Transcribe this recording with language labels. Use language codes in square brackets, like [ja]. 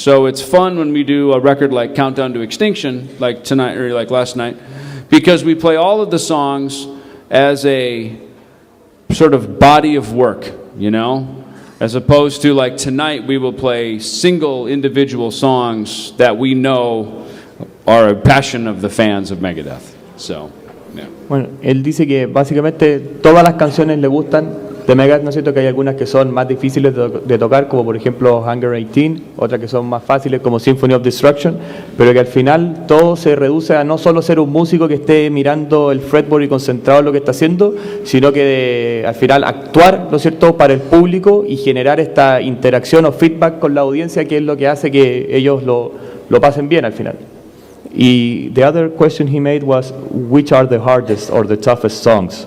[en] So it's fun when we do a record like Countdown to Extinction, like tonight or like last night, because we play all of the songs as a sort of body of work, you know? As opposed to like tonight we will play single individual songs that we know are a passion of the fans of Megadeth. So, yeah. [es] Bueno, él dice que básicamente todas las canciones le gustan de Megadeth, ¿no es cierto? Que hay algunas que son más difíciles de tocar, como por ejemplo Hangar 18, otras que son más fáciles como Symphony of Destruction, pero que al final todo se reduce a no solo ser un músico que esté mirando el fretboard y concentrado en lo que está haciendo, sino que al final actuar, ¿no es cierto?, para el público y generar esta interacción o feedback con la audiencia, que es lo que hace que ellos lo pasen bien al final. [en] Y the other question he made was, which are the hardest or the toughest songs?